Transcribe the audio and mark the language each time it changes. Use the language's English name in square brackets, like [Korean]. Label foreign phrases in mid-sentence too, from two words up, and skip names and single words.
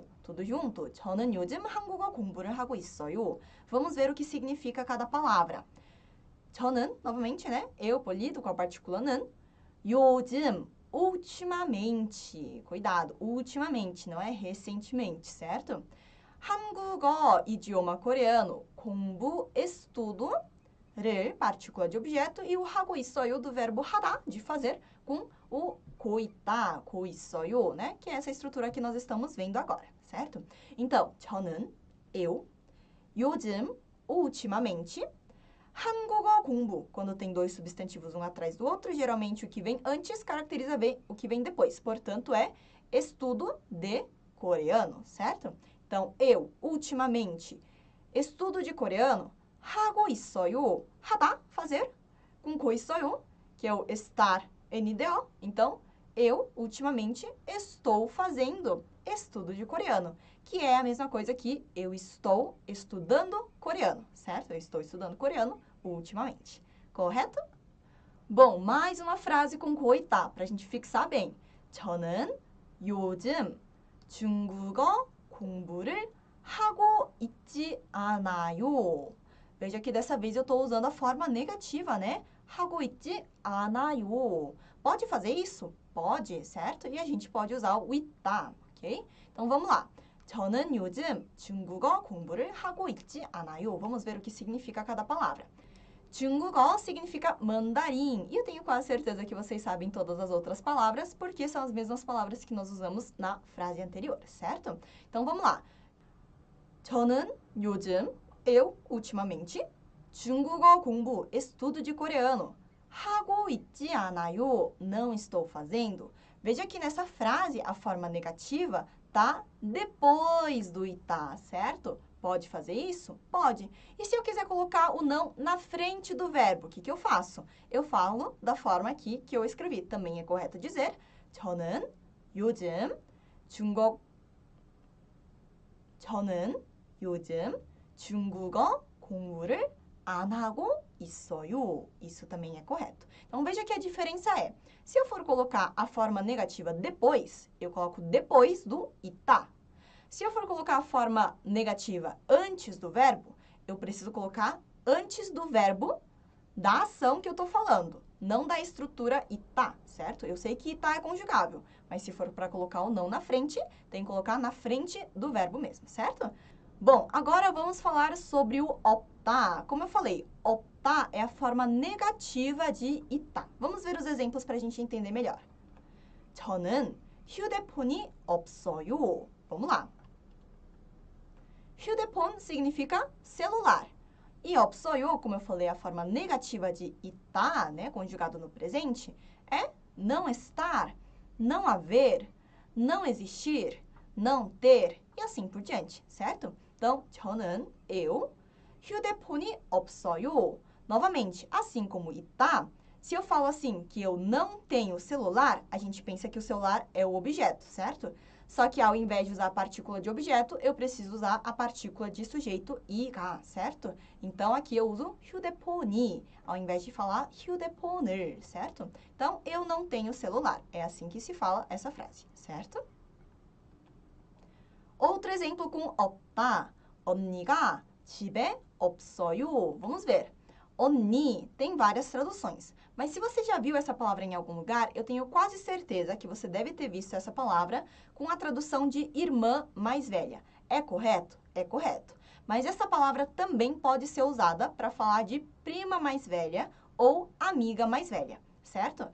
[Portuguese] Tudo junto? [Korean] 저는 요즘 한국어 공부를 하고 있어요. [Portuguese] Vamos ver o que significa cada palavra. 저는, novamente, né? Eu polido com a partícula 는. [Korean] 요즘, [Portuguese] ultimamente. Cuidado, ultimamente, não é recentemente, certo? 한국어, idioma coreano. 공부, estudo. 를, partícula de objeto, e o [Korean] 하고 있어요 [Portuguese] do verbo 하다, de fazer, com o [Korean] 고 있다, 고 있어요, [Portuguese] né? Que é essa estrutura que nós estamos vendo agora, certo? Então, 저는, eu, 요즘, ultimamente, [Korean] 한국어 공부, [Portuguese] quando tem dois substantivos um atrás do outro, geralmente o que vem antes caracteriza bem o que vem depois. Portanto, é estudo de coreano, certo? Então, eu, ultimamente, estudo de coreano, [Korean] 하고 있어요. 하다, [Portuguese] fazer, com [Korean] 고 있어요, [Portuguese] que é o estar, NDO. Então, eu, ultimamente, estou fazendo estudo de coreano, que é a mesma coisa que eu estou estudando coreano, certo? Eu estou estudando coreano ultimamente. Correto? Bom, mais uma frase com [Korean] 고 있다, [Portuguese] para a gente fixar bem. [Korean] 저는 요즘 중국어 공부를 하고 있지 않아요. [Portuguese] Veja que dessa vez eu estou usando a forma negativa, né? [Korean] 하고 있지 않아요. [Portuguese] Pode fazer isso? Pode, certo? E a gente pode usar o 있다, ok? Então, vamos lá. [Korean] 저는 요즘 중국어 공부를 하고 있지 않아요. [Portuguese] Vamos ver o que significa cada palavra. 중국어 significa mandarim. E eu tenho quase certeza que vocês sabem todas as outras palavras, porque são as mesmas palavras que nós usamos na frase anterior, certo? Então, vamos lá. [Korean] 저는 요즘, [Portuguese] eu, ultimamente, [Korean] 중국어 공부, [Portuguese] estudo de coreano. [Korean] 하고 있지 않아요. [Portuguese] Não estou fazendo. Veja que nessa frase a forma negativa tá depois do está, certo? Pode fazer isso? Pode. E se eu quiser colocar o não na frente do verbo, o que que eu faço? Eu falo da forma aqui que eu escrevi. Também é correto dizer [Korean] 저는 요즘 중국어 공부를 안 하고 있어요. [Portuguese] Isso também é correto. Então, veja que a diferença é, se eu for colocar a forma negativa depois, eu coloco depois do está. Se eu for colocar a forma negativa antes do verbo, eu preciso colocar antes do verbo da ação que eu estou falando, não da estrutura está, certo? Eu sei que está é conjugável, mas se for para colocar o não na frente, tem que colocar na frente do verbo mesmo, certo? Bom, agora vamos falar sobre o optar. Como eu falei, optar é a forma negativa de 있다. Vamos ver os exemplos para a gente entender melhor. [Korean] 저는 휴대폰이 없어요. [Portuguese] Vamos lá. 휴대폰 significa celular. E 없어요, como eu falei, a forma negativa de 있다, né, conjugado no presente, é não estar, não haver, não existir, não ter e assim por diante, certo? Então, 저는, eu, [Korean] 휴대폰이 없어요. [Portuguese] Novamente, assim como 있다, se eu falo assim, que eu não tenho celular, a gente pensa que o celular é o objeto, certo? Só que ao invés de usar a partícula de objeto, eu preciso usar a partícula de sujeito 이가, certo? Então, aqui eu uso 휴대폰이, ao invés de falar 휴대폰을, certo? Então, eu não tenho celular. É assim que se fala essa frase, certo? Outro exemplo com 없다. [Korean] 언니가 집에 없어요. [Portuguese] Vamos ver. 언니 tem várias traduções. Mas se você já viu essa palavra em algum lugar, eu tenho quase certeza que você deve ter visto essa palavra com a tradução de irmã mais velha. É correto? É correto. Mas essa palavra também pode ser usada para falar de prima mais velha ou amiga mais velha, certo?